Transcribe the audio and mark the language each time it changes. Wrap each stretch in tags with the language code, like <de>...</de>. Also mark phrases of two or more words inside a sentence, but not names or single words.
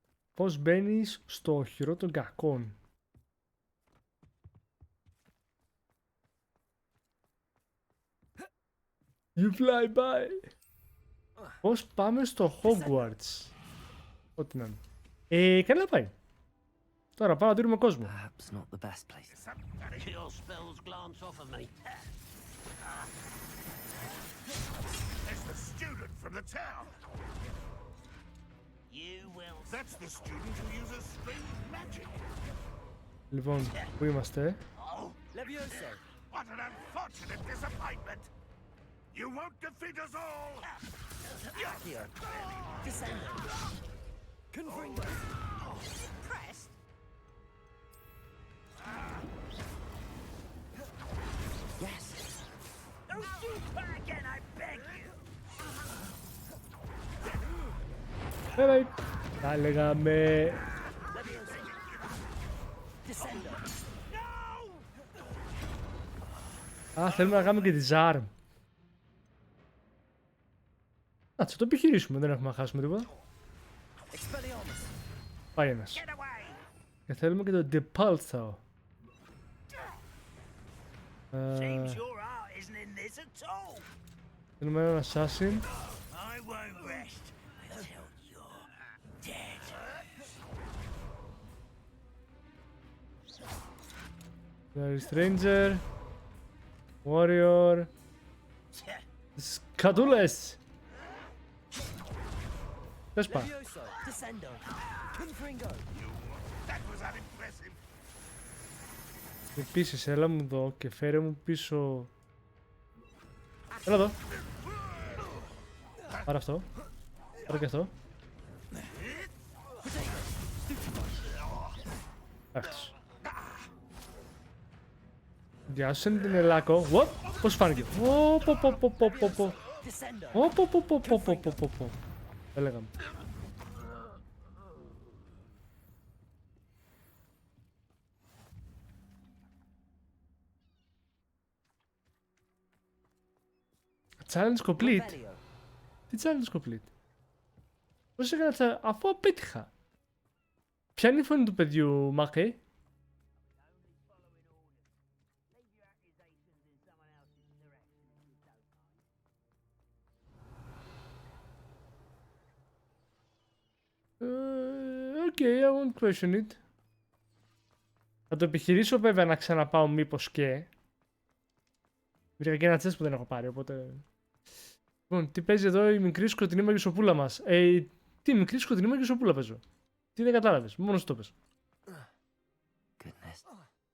<el>Πώς μπαίνεις στο οχυρό των κακών.</el> <en>You fly by.</en> <el>Πώς πάμε στο Hogwarts. Ό,τι να είναι. Καλά πάει. Τώρα πάμε να δίνουμε κόσμο.</el> <en>Perhaps not the best place. Your spells glance off of me. It's the student from the town. You will. That's the student who uses strange magic.</en> <el>Λοιπόν, πού είμαστε?</el> <en>Oh, Levioso! what an unfortunate disappointment. You won't defeat us all. Accio! Descendo! Confringo! Pressed! Yes! Don't do that again, I beg you.</en> <el>Έλα, τα λέγαμε. Levioso! Descendo! Α, θέλουμε να κάνουμε και τη Zarm. Α, θα το επιχειρήσουμε, δεν έχουμε να χάσουμε τίποτα. Expelliarmus! Πάει ένας.</el> <en>Get away.</en> <el>Και θέλουμε και το Depulso.</el> <en>Seems your heart isn't in this at all.</en> <el>Θέλουμε έναν Assassin.</el> <en>I won't rest until you're dead. Stranger. Warrior.</en> <el>Σκατούλες. Πες πά.</el> <en>Levioso! Descendo! Confringo! That was unimpressive.</en> <el>Επίσης, έλα μου εδώ και φέρε μου πίσω. Έλα εδώ. Πάρε αυτό. Πάρε και αυτό. Αυτός. Γεια σου, την Ελάκο. What? Πώς φάνηκε? Πω. Έλεγαμε.</el> <en>Challenge complete. Revelio!</en> <el>Τι</el> <en>challenge complete?</en> <el>Πώς έκανα challenge αφού απέτυχα? Ποια είναι η φωνή του παιδιού, Μάκε?</el> <en>Okay, I won't question it.</en> <el>Θα το επιχειρήσω βέβαια να ξαναπάω μήπως και. Βρήκα και ένα τσες που δεν έχω πάρει, οπότε... Λοιπόν, τι παίζει εδώ η μικρή σκοτεινή μαγισσοπούλα μας? Τι μικρή σκοτεινή μαγισσοπούλα παίζω? Τι δεν κατάλαβες, μόνος το πες.</el> <en>Goodness.</en>